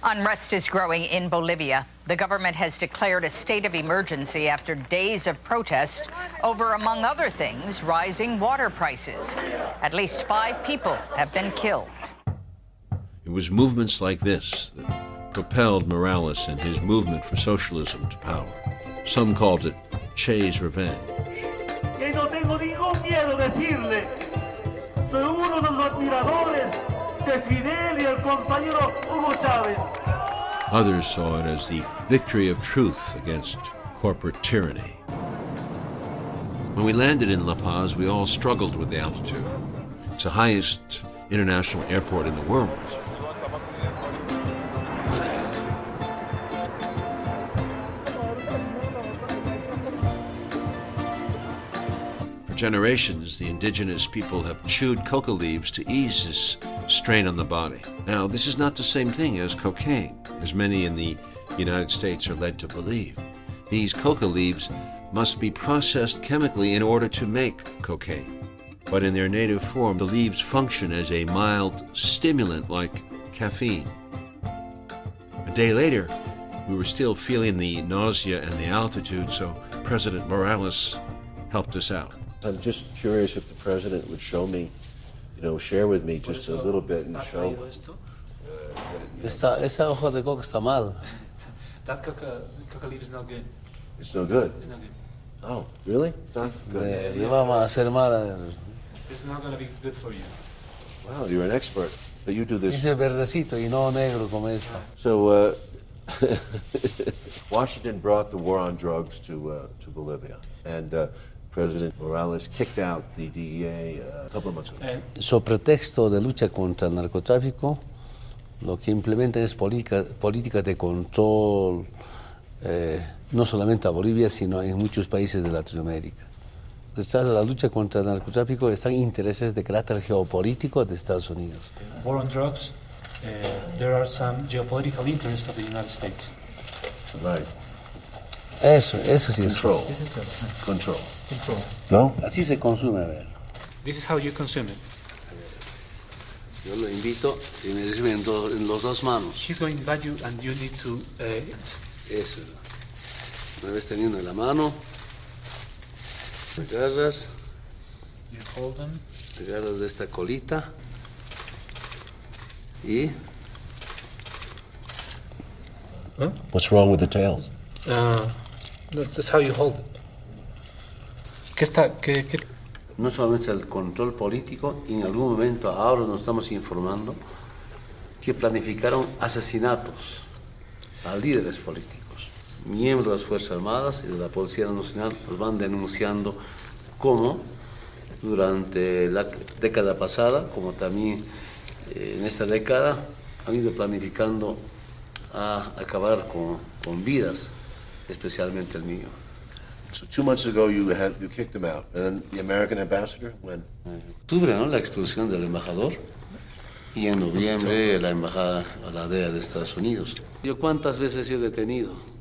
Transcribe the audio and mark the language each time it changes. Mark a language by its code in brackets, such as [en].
[en] Unrest is growing in Bolivia. The government has declared a state of emergency after days of protest over, among other things, rising water prices. At least 5 people have been killed. It was movements like this that propelled Morales and his movement for socialism to power. Some called it Che's revenge. [es] Que no tengo ningún miedo decirle, soy uno de los admiradores de Fidel y el compañero Hugo Chávez. [en] Others saw it as the victory of truth against corporate tyranny. When we landed in La Paz, we all struggled with the altitude. It's the highest international airport in the world. For generations, the indigenous people have chewed coca leaves to ease this strain on the body. Now, this is not the same thing as cocaine. as many in the United States are led to believe. These coca leaves must be processed chemically in order to make cocaine. But in their native form, the leaves function as a mild stimulant like caffeine. A day later, we were still feeling the nausea and the altitude, so President Morales helped us out. I'm just curious if the president would show me, share with me just a little bit and show. [es] Esa hoja de coca está mal. [en] That coca leaf is not good. It's no good? It's not good. Oh, really? It's not good. [es] Le vamos a hacer mal. [en] This is not going to be good for you. Wow, you're an expert. But you do this. [es] Dice verdecito y no negro como esta. [en] So, Washington brought the war on drugs to Bolivia, and President Morales kicked out the DEA a couple of months ago. [es] So pretexto de lucha contra el narcotráfico, lo que implementan es política de control, no solamente a Bolivia, sino en muchos países de Latinoamérica. Detrás de la lucha contra el narcotráfico están intereses de carácter geopolítico de Estados Unidos. [en] War on drugs, there are some geopolitical interests of the United States. Right. [es] Eso sí es. Control. Control. Control. No? Así se consume, a ver. [en] This is how you consume it. [es] Yo lo invito y me recibe en los dos manos. [en] She's going to invite you and you need to... [es] Eso. Una vez teniendo en la mano, agarras, [en] you hold them. [es] Agarras de esta colita y... [en] Huh? What's wrong with the tail? That's how you hold it. [es] ¿Qué? No solamente el control político, y en algún momento ahora nos estamos informando que planificaron asesinatos a líderes políticos, miembros de las Fuerzas Armadas y de la Policía Nacional. Nos van denunciando cómo durante la década pasada, como también en esta década, han ido planificando a acabar con vidas, especialmente el mío. [en] So 2 months ago you kicked him out, and then the American ambassador, when? [es] Octubre, ¿no? La expulsión del embajador, y en noviembre la embajada a la DEA de Estados Unidos. ¿Yo cuántas veces he sido detenido?